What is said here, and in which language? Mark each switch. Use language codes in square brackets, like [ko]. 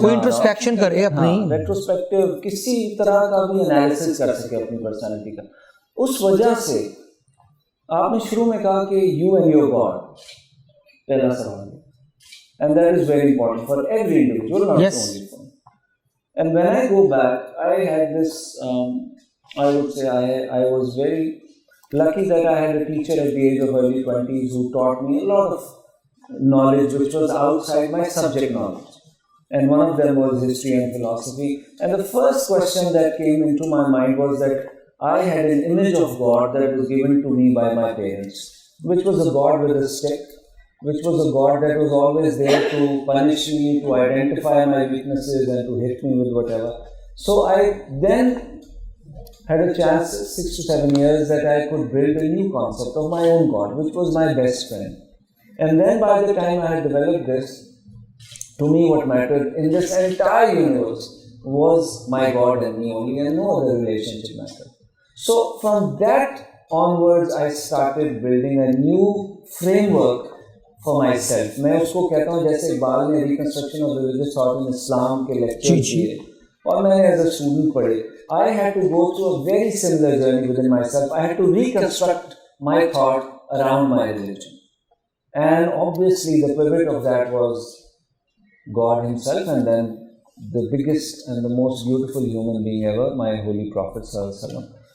[ur] کوئی انٹروسپیکشن کرے اپنی, ریٹروسپیکٹیو کسی طرح کا بھی انالیسس کر سکے اپنی پرسنالٹی کا. اس وجہ سے آپ نے شروع میں کہا کہ [en] you and your God, [ur] پہلا سوال, [en] and that is very important for every individual, not Yes. only for me. And when I go back, I had this, I would say I was very lucky that I had a teacher at the age of early 20s who taught me a lot of knowledge which was outside my subject knowledge. And one of them was history and philosophy. And the first question that came into my mind was that I had an image of God that was given to me by my parents, which was a God with a stick, which was a God that was always there to punish me, to identify my weaknesses and to hit me with whatever. So I then had a chance, 6 to 7 years, that I could build a new concept of my own God, which was my best friend. And then by the time I had developed this, to me what mattered in this entire universe was my God and me only, and no other relationship mattered. So from that onwards, I started building a new framework for myself. [ur] میں اس کو کہتا ہوں جیسے اقبال نے [en] reconstruction of religious thought in Islam [ur] کے lecture کیے اور میں نے [en] as a student [ur] پڑھے. [en] I had to go through a very similar journey within myself. I had to reconstruct my thought around my religion. And obviously the pivot of that was God himself, and then the biggest and the most beautiful human being ever, my holy Prophet Sallallahu Alaihi Wasallam.